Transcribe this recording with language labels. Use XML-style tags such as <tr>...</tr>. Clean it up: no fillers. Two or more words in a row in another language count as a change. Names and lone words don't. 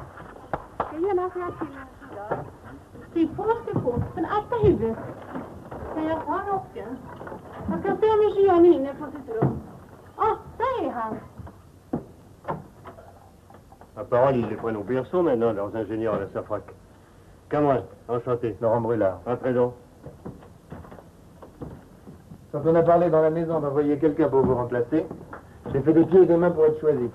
<sv>Ska gärna säga till en sida. Steg på, men akta huvudet. Kan jag ta rocken? Jag ska se om Jean är inne på sitt rum. Där är han.</sv> <fr>À parole, ils les prennent au berceau maintenant, leurs ingénieurs à la SAFRAC. Cameron, enchanté. Laurent Brulard. Entrez donc. Quand on a parlé dans la maison d'envoyer quelqu'un pour vous remplacer, j'ai fait des pieds et des mains pour être choisi.</fr>